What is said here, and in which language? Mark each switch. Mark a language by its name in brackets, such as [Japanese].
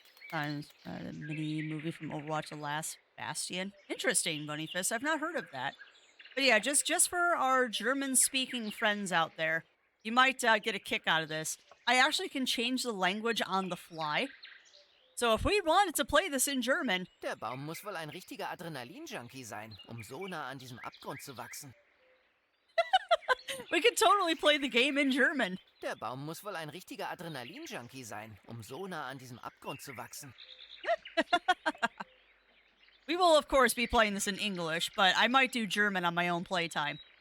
[English] The mini movie from Overwatch: The Last Bastion. Interesting, Bunnyfist. I've not heard of that. But yeah, just for our German-speaking friends out there, you might get a kick out of this. I actually can change the language on the fly. So if we wanted to play this in German, [German] Der Baum muss wohl ein richtiger Adrenalin-Junkie sein, so nah an diesem Abgrund zu wachsen. [English] we could totally play the game in German. [German] Der Baum muss wohl ein richtiger Adrenalin-Junkie sein, so nah an diesem Abgrund zu wachsen. [English] We will, of course, be playing this in English, but I might do German on my own playtime.